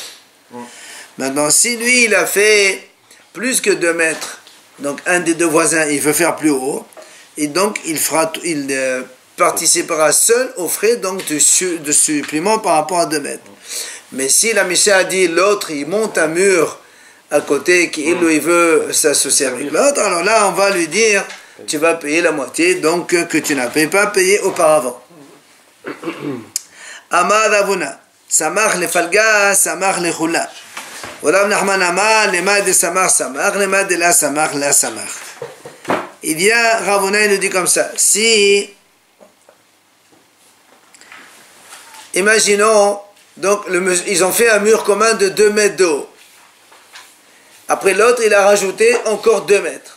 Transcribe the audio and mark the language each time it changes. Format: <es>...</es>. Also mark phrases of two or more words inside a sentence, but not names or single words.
<fr>Maintenant, si lui, il a fait plus que 2 mètres, donc un des 2 voisins, il veut faire plus haut, et donc il participera seul aux frais donc, de supplément par rapport à 2 mètres. Mais si la Mishnah a dit l'autre, il monte un mur à côté, qu'il veut s'associer avec l'autre, alors là, on va lui dire, tu vas payer la moitié, donc que tu n'as pas payé auparavant.</fr> <arc>אמר רבינא, סמך לפלגא, סמך לכולא. רב נחמן אמר, למאן דסמך, סמך, למאן דלא סמך, לא סמך.</arc> <fr>Il vient, Ravuna, il nous dit comme ça, si, imaginons, donc ils ont fait un mur commun de 2 mètres de haut. Après l'autre, il a rajouté encore 2 mètres.</fr>